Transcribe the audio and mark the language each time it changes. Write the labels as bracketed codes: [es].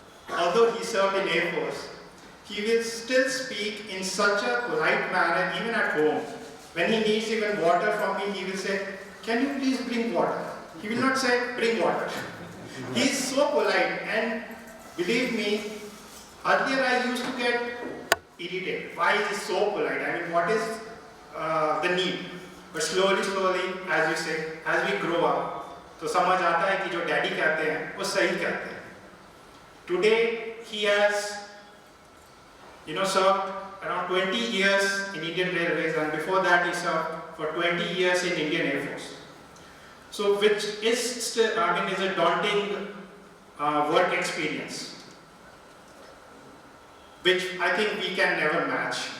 [en] Although he served in Air Force, he will still speak in such a polite manner even at home. When he needs even water from me, he will say, "Can you please bring water?" He will not say, "Bring water." He is so polite, and believe me, earlier I used to get irritated. Why is he so polite? I mean, what is the need? But slowly, as you say, as we grow up, [hi] तो समझ आता है कि जो daddy कहते हैं वो सही कहते हैं. [en] Today he has, served around 20 years in Indian Railways, and before that he served for 20 years in Indian Air Force. So which is still, is a daunting work experience, which I think we can never match.